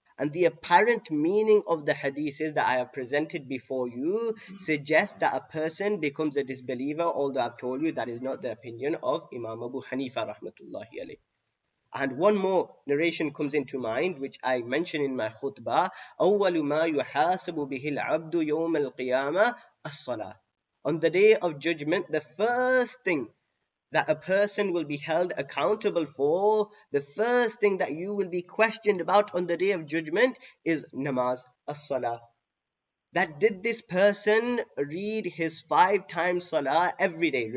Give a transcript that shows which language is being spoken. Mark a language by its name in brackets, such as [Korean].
[English] And the apparent meaning of the hadiths that I have presented before you suggests that a person becomes a disbeliever, although I've told you that is not the opinion of Imam Abu Hanifa rahmatullahi alayh. And one more narration comes into mind, which I mentioned in my khutbah. [Arabic] أول ما يحاسب به العبد يوم القيامة الصلاة. [English] On the day of judgment, the first thing that a person will be held accountable for, the first thing that you will be questioned about on the day of judgment is namaz, as-salah. That did this person read his 5 times salah every day?